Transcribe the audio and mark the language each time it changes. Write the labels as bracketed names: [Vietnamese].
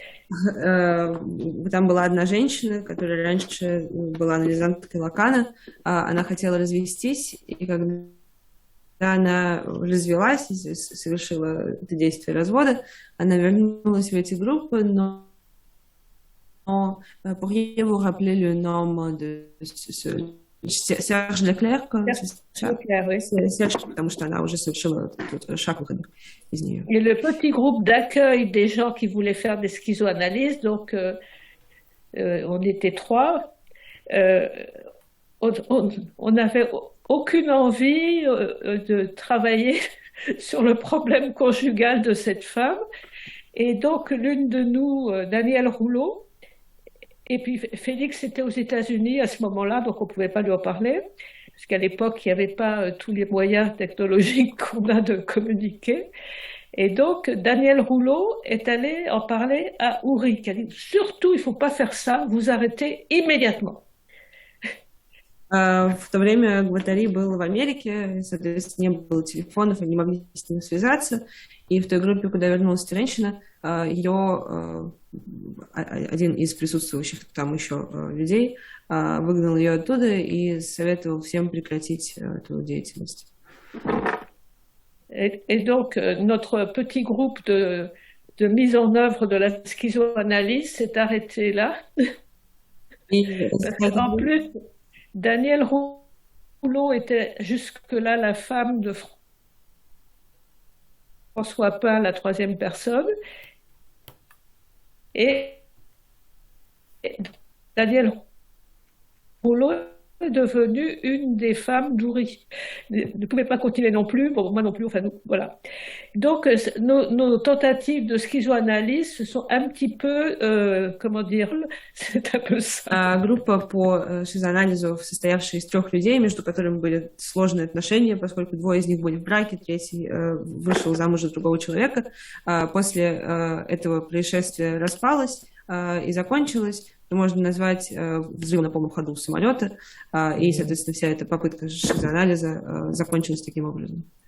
[Russian] Там была одна женщина, которая раньше была анализанткой Лакана, она хотела развестись, и когда она развелась и совершила это действие развода, она вернулась в эти группы, но [French] pourriez vous rappeler le nom de Serge Leclerc? Serge Leclerc, oui. [Russian] Serge, потому что она уже совершила этот шаг выхода из нее. [French] Et le petit groupe d'accueil des gens qui voulaient faire des schizoanalyses, donc on était 3, on n'avait aucune envie de travailler sur le problème conjugal de cette femme. Et donc l'une de nous, Danielle Rouleau, et puis Félix était aux États-Unis à ce moment-là, donc on ne pouvait pas lui en parler, parce qu'à l'époque, il n'y avait pas tous les moyens technologiques qu'on a de communiquer. Et donc, Danielle Rouleau est allée en parler à Uri, qui a dit « Surtout, il ne faut pas faire ça, vous arrêtez immédiatement ». [Russian] В то время Гваттари был в Америке, соответственно, не было телефонов, они не могли с ним связаться. И в той группе, куда вернулась эта женщина, ее один из присутствующих там еще людей выгнал ее оттуда и советовал всем прекратить эту деятельность. [French] Et donc, notre petit groupe de mise en œuvre de la schizoanalyse s'est arrêté là. En plus, Danielle Rouleau était jusque-là la femme de François Pain, la troisième personne. Et Danielle Rouleau est devenue une des femmes d'Uri. Ne pouvait pas continuer non plus, bon, moi non plus, enfin, voilà. Donc, nos tentatives de schizoanalyse se sont un petit peu, comment dire, c'est un peu ça. [Russian] Группа по шизоанализу, состоявшая из 3 людей, между которыми были сложные отношения, поскольку 2 из них были в браке, 3 вышел замуж за другого человека. После этого происшествия распалась и закончилась. Можно назвать взрыв на полном ходу самолета, и, соответственно, вся эта попытка шизоанализа закончилась таким образом.